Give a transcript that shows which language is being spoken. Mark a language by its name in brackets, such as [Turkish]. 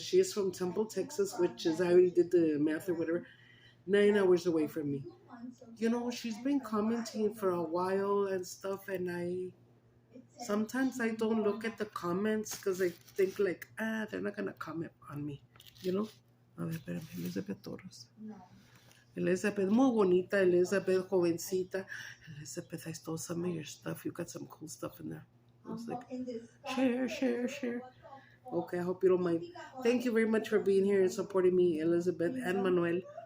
[English] She is from Temple, Texas, which is, I already did the math or whatever, 9 hours away from me. You know, she's been commenting for a while and stuff, and sometimes I don't look at the comments because I think like, they're not going to comment on me, you know? [Spanish] A ver, espérame, Elizabeth Torres. Elizabeth, muy bonita, Elizabeth, jovencita. [English] Elizabeth, I stole some of your stuff. You got some cool stuff in there. I was like, share. Okay, I hope you don't mind. Thank you very much for being here and supporting me, Elizabeth and Manuel.